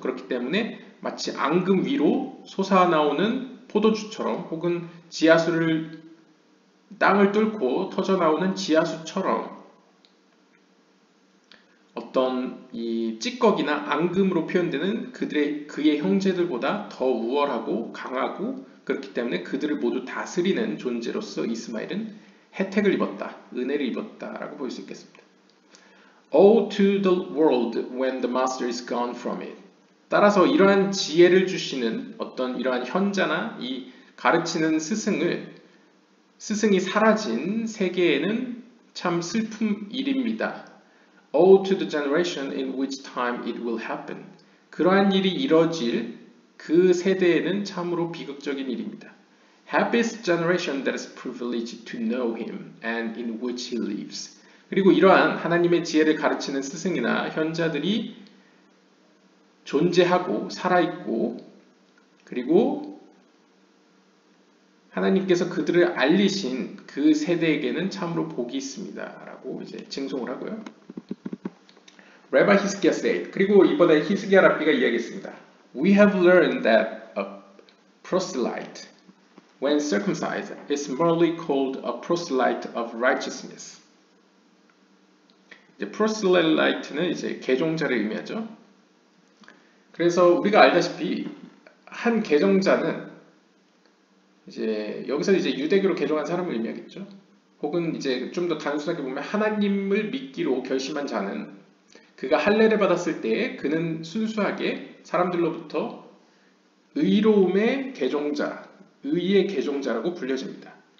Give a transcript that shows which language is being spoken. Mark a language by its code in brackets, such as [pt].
[ko] 그렇기 때문에 마치 앙금 위로 솟아나오는 포도주처럼 혹은 지하수를 땅을 뚫고 터져나오는 지하수처럼 어떤 이 찌꺼기나 앙금으로 표현되는 그의 형제들보다 더 우월하고 강하고 그렇기 때문에 그들을 모두 다스리는 존재로서 이스마엘은 혜택을 입었다, 은혜를 입었다라고 볼 수 있겠습니다. [en] Woe to the world when the master is gone from it. [ko] 따라서 이러한 지혜를 주시는 어떤 이러한 현자나 이 가르치는 스승이 사라진 세계에는 참 슬픈 일입니다. [en] Woe to the generation in which time it will happen. [ko] 그러한 일이 이뤄질 그 세대에는 참으로 비극적인 일입니다. [en] Happy is the generation that is privileged to know him and in which he lives. [ko] 그리고 이러한 하나님의 지혜를 가르치는 스승이나 현자들이 존재하고 살아있고 그리고 하나님께서 그들을 알리신 그 세대에게는 참으로 복이 있습니다. 라고 이제 칭송을 하고요. [en] Rabbi Hizkiah said, [ko] 그리고 이번에 히스기야 랍비가 이야기했습니다. [en] We have learned that a proselyte, when circumcised, is merely called a proselyte of righteousness. [ko] 이제 proselyte는 이제 개종자를 의미하죠. 그래서 우리가 알다시피 한 개종자는 이제 여기서 이제 유대교로 개종한 사람을 의미하겠죠. 혹은 이제 좀 더 단순하게 보면 하나님을 믿기로 결심한 자는 그가 할례를 받았을 때 그는 순수하게 사람들로부터 의로움의 개종자, 의의 개종자라고 불려집니다.